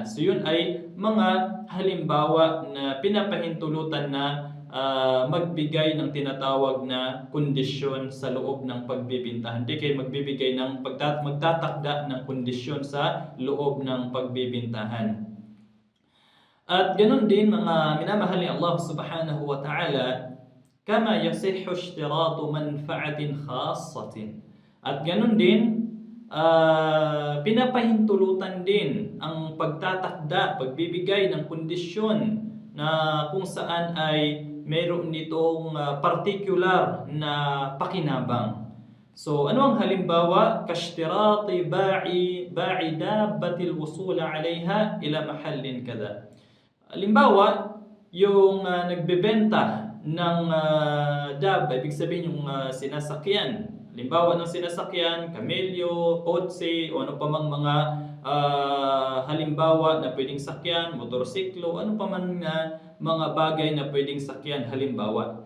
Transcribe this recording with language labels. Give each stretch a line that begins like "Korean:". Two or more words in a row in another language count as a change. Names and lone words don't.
Filipino: So yun ay mga halimbawa na pinapahintulutan na magbigay ng tinatawag na kondisyon sa loob ng pagbebentahan. Hindi kayo magbibigay ng magtatakda ng kondisyon sa loob ng pagbebentahan. At ganun din mga minamahal ni
Arabic: الله سبحانه وتعالى, كما يصح اشتراط منفعة خاصة.
Filipino: At ganun din, pinapahintulutan din ang pagtatakda, pagbibigay ng kondisyon na kung saan ay mayroon nitong particular na pakinabang. So, ano ang halimbawa?
Arabic: كاشتراط بائع الدابة الوصول عليها إلى محل كذا.
Filipino: Halimbawa, yung nagbebenta ng dabba, ibig sabihin yung sinasakyan. Halimbawa ng sinasakyan, kamelyo, kotse, o ano pa mang mga halimbawa na pwedeng sakyan, motorsiklo, ano pa man mga bagay na pwedeng sakyan halimbawa.